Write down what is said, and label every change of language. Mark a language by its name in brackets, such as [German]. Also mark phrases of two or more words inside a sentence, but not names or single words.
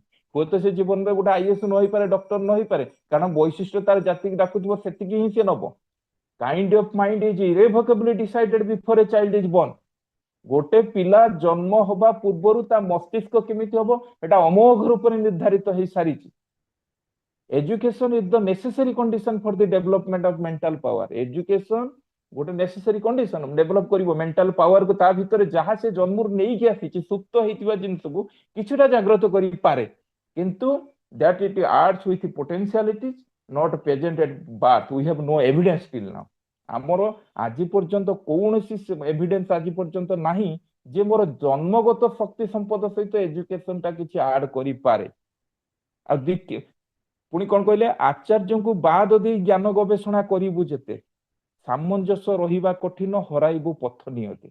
[Odia] ହୁଏତ ସେ ଜୀବନରେ ଗୋଟେ ଆଇଏଏସ୍ ନ ହେଇପାରେ, ଡକ୍ଟର ନ ହେଇପାରେ, କାରଣ ବୈଶିଷ୍ଟ୍ୟ ତାର ଜାତିକି ଡାକୁଥିବ ସେତିକି ହିଁ ସେ ନବ। [English] Kind of mind is irrevocably decided before a child is born। [Odia] ଗୋଟେ ପିଲା ଜନ୍ମ ହବା ପୂର୍ବରୁ ତା ମସ୍ତିଷ୍କ କେମିତି ହବ ଏଟା ଅମୋଘ ରୂପରେ ନିର୍ଦ୍ଧାରିତ ହେଇସାରିଛି। [English] Education is the necessary condition for the development of mental power. [Odia] Education ଗୋଟେ [English] necessary condition [Odia] ଡେଭଲପ କରିବ [English] mental powerକୁ। [Odia] ତା ଭିତରେ ଯାହା ସେ ଜନ୍ମରୁ ନେଇକି ଆସିଛି ସୁପ୍ତ ହେଇଥିବା ଜିନିଷକୁ କିଛିଟା ଜାଗ୍ରତ କରିପାରେ, କିନ୍ତୁ [English] that it adds with potentialities not present at birth. We have no evidence till now. [Odia] ଆମର ଆଜି ପର୍ଯ୍ୟନ୍ତ କୌଣସି ଏଭିଡେନ୍ସ ଆଜି ପର୍ଯ୍ୟନ୍ତ ନାହିଁ ଯେ ମୋର ଜନ୍ମଗତ ଶକ୍ତି ସମ୍ପଦ ସହିତ ଏଜୁକେସନଟା କିଛି ଆଡ କରିପାରେ। ଆଉ ପୁଣି କଣ କହିଲେ, ଆଚାର୍ଯ୍ୟଙ୍କୁ ବାଦ ଦେଇ ଜ୍ଞାନ ଗବେଷଣା କରିବୁ ଯେତେ, ସାମଞ୍ଜସ୍ୟ ରହିବା କଠିନ, ହରାଇବୁ ପଥ ନିୟତି।